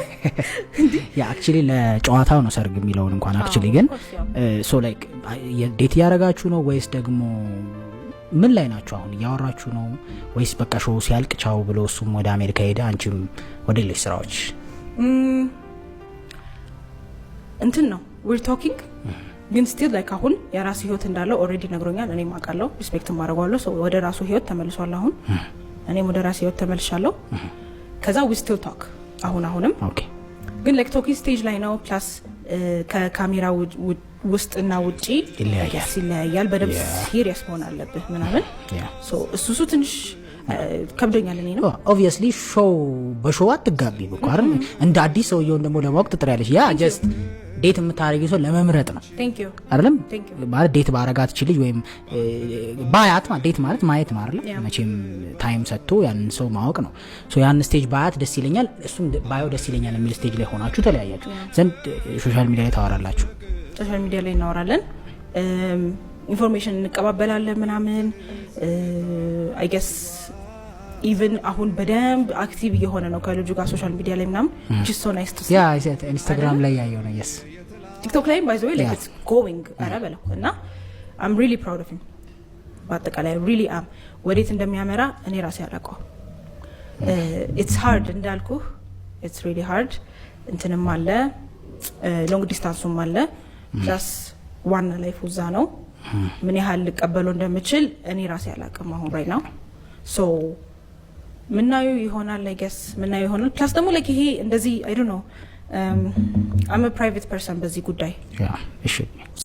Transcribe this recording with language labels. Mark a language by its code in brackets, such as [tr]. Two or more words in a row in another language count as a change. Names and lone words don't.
[am] ያ አክቹሊ ለጨዋታው ነው ሰርግ የሚለውን እንኳን አክቹሊ ግን [en] so like [am] ዴት ያረጋችሁ ነው ወይስ ደግሞ ምን ላይ ናችሁ አሁን ያወራችሁ ነው ወይስ በቃ ሾው ሲያልቅ ቻው ብሎ እሱም ወደ አሜሪካ ሄደ አንቺም ወደ ሌሎች ስራዎች እንትን ነው [en] we're talking [am] ግን [en] still like [am] አሁን የራሱ ህይወት እንዳለው ኦሬዲ ነግሮኛል እኔም አውቃለሁ ሪስፔክት ማድረጋለሁ ሶ ወደ ራሱ ህይወት ተመልሷል አሁን እኔም ወደ ራሱ ህይወት ተመልሻለሁ ከዛ [en] we still talk [am] አሁንም ኦኬ ግን [en] like talking stage [am] ላይ ነው ፕላስ ከካሜራ ውስጥና ውጪ ይለያያል በደንብ ሲሪየስ መሆን አለብህ ምናምን ሶ እሱ ትንሽ ከብዶኛል እኔ ነው [en] obviously show [am] በሾው አትጋቢ በቃር እንደ አዲስ ሰው ይሁን ደግሞ ለማወቅ ትጥሪያለሽ ያ just ዴት የምታረጊው ሰው ለመምረጥ ነው [en] thank you [am] አይደለም ማለት ዴት ባረጋት እቺ ልጅ ወይም ባያት ማለት ዴት ማለት ማየት ነው አይደል መቼም ታይም ሰጥቶ ያንን ሰው ማወቅ ነው ሶ ያን ስቴጅ ባያት ደስ ይለኛል እሱም ባየው ደስ ይለኛል የሚል ስቴጅ ላይ ሆናችሁ ተለያያችሁ ዘንድ [en] social media [am] ላይ ታወራላችሁ [en] social media [am] ላይ እናወራለን ኢንፎርሜሽን እንቀባበላለን ምናምን [en] I guess [am] even አሁን በደንብ አክቲቭ የሆነ ነው ከልጁ ጋር ሶሻል ሚዲያ ላይ ምናምን [en] just so nice to see [am] ያ ኢንስታግራም ላይ ያየው ነው yes ቲክቶክ ላይ [en] by the way like it's going [am] አረበለው እና [en] I'm really proud of him [am] በአጠቃላይ really am ወዴት እንደሚያመራ እኔ ራሴ አላውቀው [en] it's hard [am] እንዳልኩ [en] it's really hard [am] እንትንም አለ [en] long distance [am] አለ plus ዋና ላይፍ ውዛ ነው ምን ያህል ልቀበለው እንደምችል እኔ ራሴ አላውቅም አሁን [en] right now so [am] ምናዩ ይሆናል [en] I guess [am] ምናዩ ይሆናል ፕላስ ደግሞ like ይሄ እንደዚህ [en] I don't know I'm a private person [am] በዚህ ጉዳይ [en] yeah it should be